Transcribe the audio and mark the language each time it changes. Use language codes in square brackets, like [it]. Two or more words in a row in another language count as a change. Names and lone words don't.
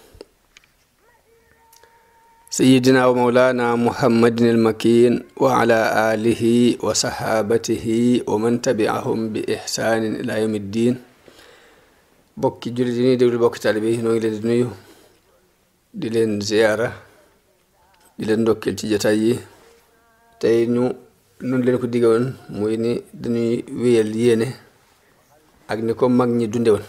[ar] سيدنا ومولانا محمد المكين وعلى آله وصحابته ومن تبعهم بإحسان إلى يوم الدين. [wo] bokki jullit yi ñuy déglu bokki taalibe yi noo ngi leen di nuyu di leen ziyaara di leen ndokkeel ci jotaay yi. tey noonu leen ko digge woon muy ni dañuy wéyal yéene ak ni ko mag ñi dunde woon.